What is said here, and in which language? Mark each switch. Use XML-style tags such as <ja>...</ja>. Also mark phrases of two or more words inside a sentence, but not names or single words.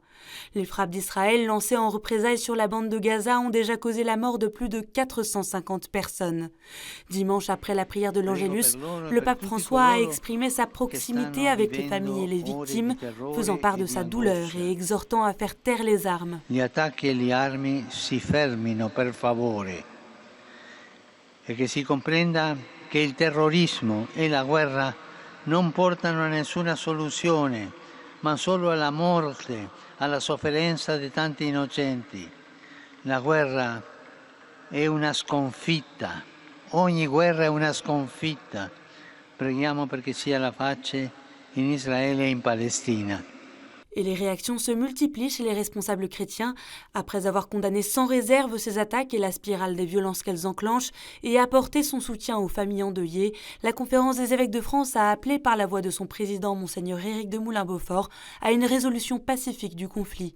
<fr>Les frappes d'Israël lancées en représailles sur la bande de Gaza ont déjà causé la mort de plus de 450 personnes. Dimanche, après la prière de l'Angélus, le pape François a exprimé sa proximité avec les familles et les victimes, faisant part de sa douleur et exhortant à faire taire les armes.</fr> <it>Gli attacchi e le armi si fermino per favore e che si comprenda che il terrorismo e la guerra non portano a nessuna soluzione, ma solo alla morte, alla sofferenza di tanti innocenti. La guerra è una sconfitta, ogni guerra è una sconfitta. Preghiamo perché sia la pace in Israele e in Palestina.</it> <fr>Et les réactions se multiplient chez les responsables chrétiens. Après avoir condamné sans réserve ces attaques et la spirale des violences qu'elles enclenchent et apporté son soutien aux familles endeuillées, la Conférence des évêques de France a appelé par la voix de son président, Monseigneur Éric de Moulin-Beaufort, à une résolution pacifique du conflit.</fr>